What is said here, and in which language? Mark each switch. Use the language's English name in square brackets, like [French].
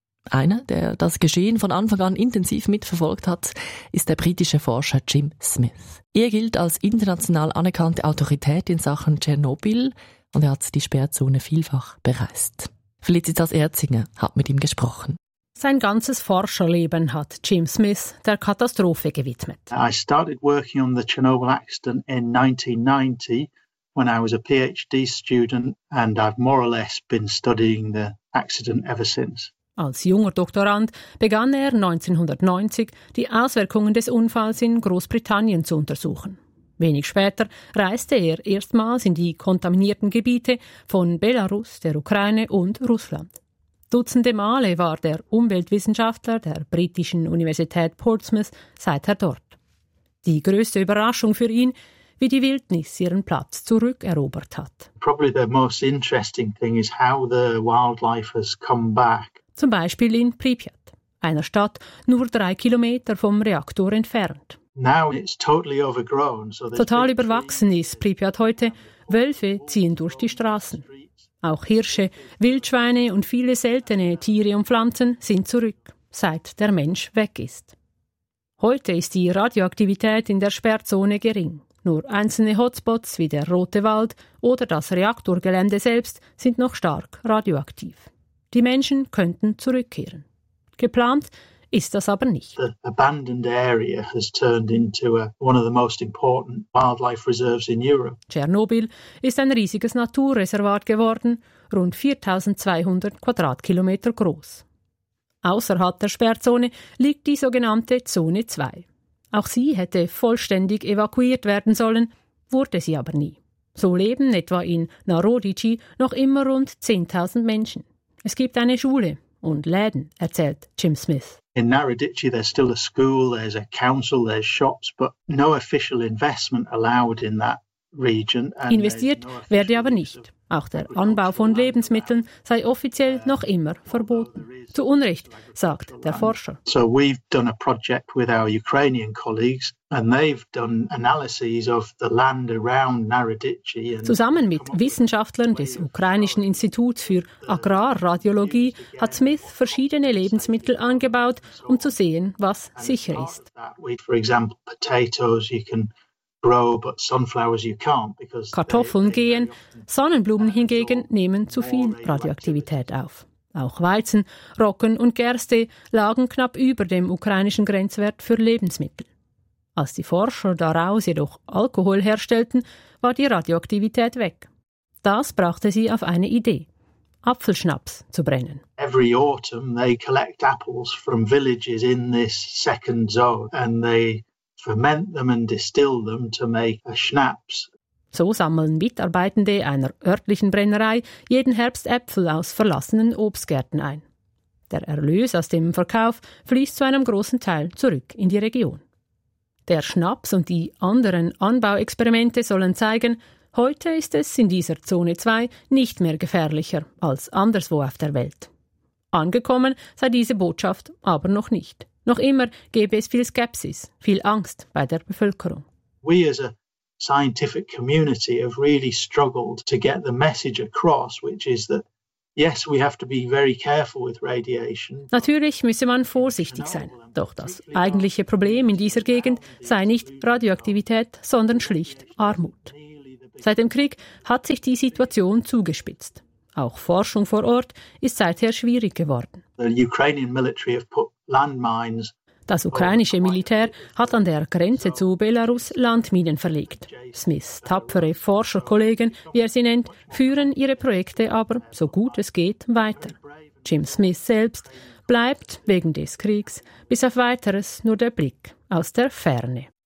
[German] Einer, der das Geschehen von Anfang an intensiv mitverfolgt hat, ist der britische Forscher Jim Smith. Er gilt als international anerkannte Autorität in Sachen Tschernobyl und er hat die Sperrzone vielfach bereist. Felicitas Erzinger hat mit ihm gesprochen. Sein ganzes Forscherleben hat Jim Smith der Katastrophe gewidmet. [English] I started working on the Chernobyl accident in 1990 when I was a PhD student and I've more or less been studying the accident ever since. [German] Als junger Doktorand begann er 1990, die Auswirkungen des Unfalls in Großbritannien zu untersuchen. Wenig später reiste er erstmals in die kontaminierten Gebiete von Belarus, der Ukraine und Russland. Dutzende Male war der Umweltwissenschaftler der britischen Universität Portsmouth seither dort. Die größte Überraschung für ihn, wie die Wildnis ihren Platz zurückerobert hat. [English] Probably the most interesting thing is how the wildlife has come back. [German] Zum Beispiel in Pripyat, einer Stadt nur 3 Kilometer vom Reaktor entfernt. [English] Now it's totally overgrown, so [German] total überwachsen ist Pripyat heute. Wölfe ziehen durch die Straßen. Auch Hirsche, Wildschweine und viele seltene Tiere und Pflanzen sind zurück, seit der Mensch weg ist. Heute ist die Radioaktivität in der Sperrzone gering. Nur einzelne Hotspots wie der Rote Wald oder das Reaktorgelände selbst sind noch stark radioaktiv. Die Menschen könnten zurückkehren. Geplant ist das aber nicht. [English] The abandoned area has turned into one of the most important wildlife reserves in Europe. [German] Tschernobyl ist ein riesiges Naturreservat geworden, rund 4200 Quadratkilometer groß. Außerhalb der Sperrzone liegt die sogenannte Zone 2. Auch sie hätte vollständig evakuiert werden sollen, wurde sie aber nie. So leben etwa in Narodici noch immer rund 10.000 Menschen. Es gibt eine Schule und Läden, erzählt Jim Smith. [English] In Narodici there's still a school, there's a council, there's shops, but no official investment allowed in that region. [German] Investiert werde aber nicht. Auch der Anbau von Lebensmitteln sei offiziell noch immer verboten. Zu Unrecht, sagt der Forscher. [English] So we've done a project with our Ukrainian colleagues and they've done analyses of the land around Narodici. [German] Zusammen mit Wissenschaftlern des Ukrainischen Instituts für Agrarradiologie hat Smith verschiedene Lebensmittel angebaut, um zu sehen, was sicher ist. [English] For example, potatoes you can grow, but sunflowers you can't because [German] Kartoffeln gehen, Sonnenblumen hingegen nehmen zu viel Radioaktivität auf. Auch Weizen, Roggen und Gerste lagen knapp über dem ukrainischen Grenzwert für Lebensmittel. Als die Forscher daraus jedoch Alkohol herstellten, war die Radioaktivität weg. Das brachte sie auf eine Idee, Apfelschnaps zu brennen. [English] Every autumn they collect apples from villages in this second zone and they ferment them and distill them to make a schnapps. [German] So sammeln Mitarbeitende einer örtlichen Brennerei jeden Herbst Äpfel aus verlassenen Obstgärten ein. Der Erlös aus dem Verkauf fließt zu einem großen Teil zurück in die Region. Der Schnaps und die anderen Anbauexperimente sollen zeigen, heute ist es in dieser Zone 2 nicht mehr gefährlicher als anderswo auf der Welt. Angekommen sei diese Botschaft aber noch nicht. Noch immer gäbe es viel Skepsis, viel Angst bei der Bevölkerung. [English] We as a scientific community have really struggled to get the message across, which is that yes, we have to be very careful with radiation. [German] Natürlich müsse man vorsichtig sein. Doch das eigentliche Problem in dieser Gegend sei nicht Radioaktivität, sondern schlicht Armut. Seit dem Krieg hat sich die Situation zugespitzt. Auch Forschung vor Ort ist seither schwierig geworden. [English] The Ukrainian military have put landmines. [German] Das ukrainische Militär hat an der Grenze zu Belarus Landminen verlegt. Smiths tapfere Forscherkollegen, wie er sie nennt, führen ihre Projekte aber, so gut es geht, weiter. Jim Smith selbst bleibt wegen des Kriegs bis auf Weiteres nur der Blick aus der Ferne.